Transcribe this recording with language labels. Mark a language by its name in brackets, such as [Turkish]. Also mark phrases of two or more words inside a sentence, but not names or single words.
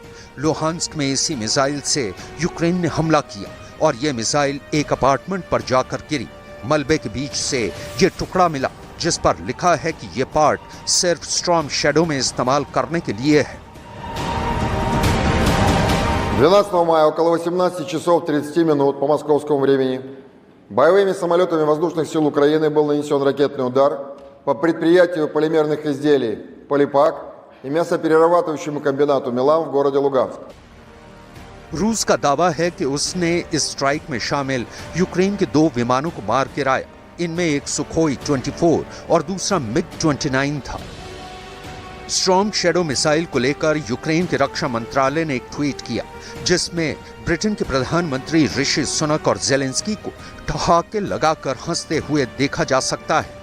[Hindi] लुहांस्क में इसी मिसाइल से यूक्रेन ने हमला किया और यह मिसाइल एक अपार्टमेंट पर जाकर गिरी। मलबे के बीच से ये टुकड़ा मिला जिस पर लिखा है कि ये पार्ट सिर्फ स्टॉर्म शैडो में इस्तेमाल करने के लिए है। [Russian] 12 мая около 18 часов 30 минут по московскому времени боевыми самолетами воздушных сил Украины был нанесен ракетный удар по предприятию полимерных изделий «Полипак» и мясоперерабатывающему комбинату «Милан» в городе Луганск। [Hindi] रूस का दावा है कि उसने इस स्ट्राइक में शामिल यूक्रेन के 2 विमानों को मार गिराया। इनमें एक सुखोई 24 और दूसरा मिग 29 था। स्टॉर्म शैडो मिसाइल को लेकर यूक्रेन के रक्षा मंत्रालय ने एक ट्वीट किया, जिसमें ब्रिटेन के प्रधानमंत्री ऋषि सुनक और ज़ेलेंस्की को ठहाके लगाकर हंसते हुए देखा जा सकता है।